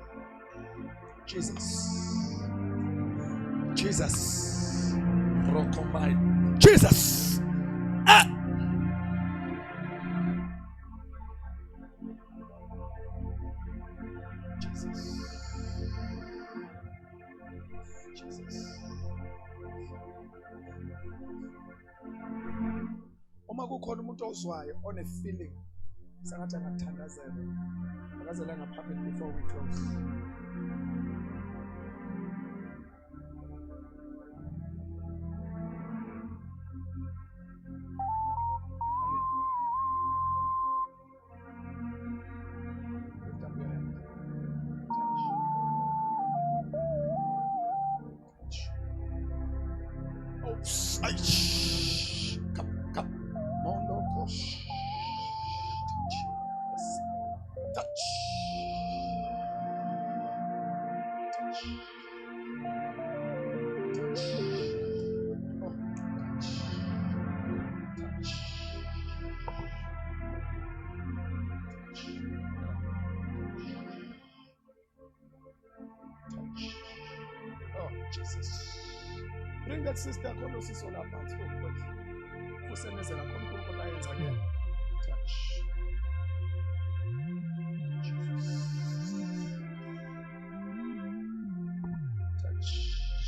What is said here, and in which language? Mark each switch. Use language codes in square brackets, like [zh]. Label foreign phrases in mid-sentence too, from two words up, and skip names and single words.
[en] Jesus. Jesus. Rokomai. Jesus. Ah. Jesus. Jesus. [zu] Uma kukhona umuntu ozwayo [en] one feeling [zu] sangathi angathandazela akazela ngaphambili [en] before we close. Lift up your hand. Touch. Oh, aish. Come. Mondo kosh. Touch. Touch. Touch. Touch. Oh, touch. Touch. Touch. Oh, Jesus. Bring that sister Colossians on our hands. Touch. Touch.